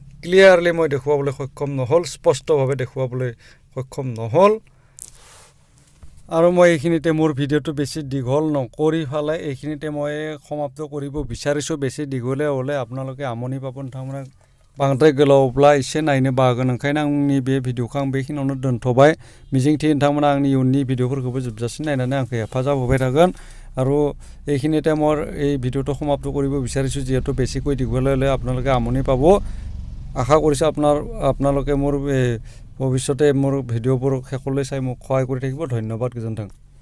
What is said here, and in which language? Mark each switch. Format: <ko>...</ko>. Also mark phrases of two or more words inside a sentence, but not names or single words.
<as>ক্লিয়াৰলি মই দেখুৱাবলৈ সক্ষম নহ'ল স্পষ্টভাৱে দেখুৱাবলৈ সক্ষম নহ'ল আৰু মই এইখিনিতে মোৰ ভিডিঅ'টো বেছি দীঘল নকৰি ফালে এইখিনিতে মই সমাপ্ত কৰিব বিচাৰিছোঁ বেছি দীঘলীয়া হ'লে আপোনালোকে আমনি পাব</as> <brx>नोंथांमोना बांद्राय गोलावब्ला एसे नायनो बागोन ओंखायनो आंनि बे भिडिअखौ आं बेखिनियावनो दोनथ'बाय मिजिंथियो नोंथांमोना आंनि इयुननि भिडिअफोरखौबो जोबजासिम नायनानै आंखौ हेफाजाब होबाय थागोन</brx> <as>আৰু এইখিনিতে মোৰ এই ভিডিঅ'টো সমাপ্ত কৰিব বিচাৰিছোঁ যিহেতু বেছিকৈ দীঘলীয়া হ'লে আপোনালোকে আমনি পাব আশা কৰিছোঁ আপোনালোকে মোৰ ভৱিষ্যতে মোৰ ভিডিঅ'বোৰ শেষলৈ চাই মোক সহায় কৰি থাকিব ধন্যবাদ গোজোন্থাং</as>